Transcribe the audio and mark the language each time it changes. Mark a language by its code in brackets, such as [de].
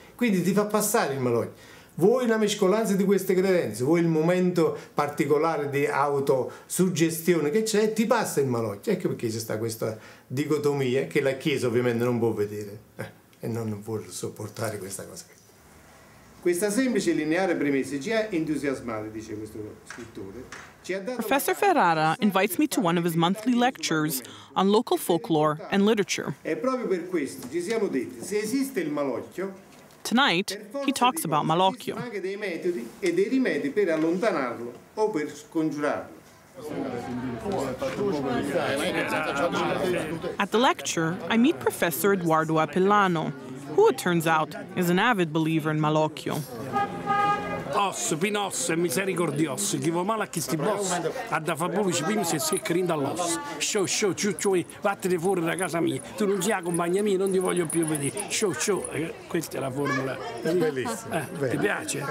[it] Quindi ti fa passare il malocchio. Vuoi la mescolanza di queste credenze, vuoi il momento particolare di autosuggestione che c'è, ti passa il malocchio. Ecco perché c'è sta questa dicotomia che la Chiesa ovviamente non può vedere e non può sopportare questa cosa. Questa semplice e lineare premessa ci ha entusiasmati, dice questo scrittore. [en] Professor Ferrara invites me to one of his monthly lectures on local folklore and literature. [it] E proprio per questo ci siamo detti, se esiste il malocchio, [en] tonight, he talks about malocchio. [it] anche dei metodi e dei rimedi per allontanarlo o per scongiurarlo. [en] At the lecture, I meet Professor Eduardo Apellano, who, it turns out, is an avid believer in malocchio. [it] Osso, pinosso e misericordioso, chi va male a chi sti boss, a da fa pure prima se si crinda all'osso. Ciu, vattene fuori da casa mia, tu non sei la compagna mia, non ti voglio più vedere. Ciu, questa è la formula. È bellissimo. Ti piace?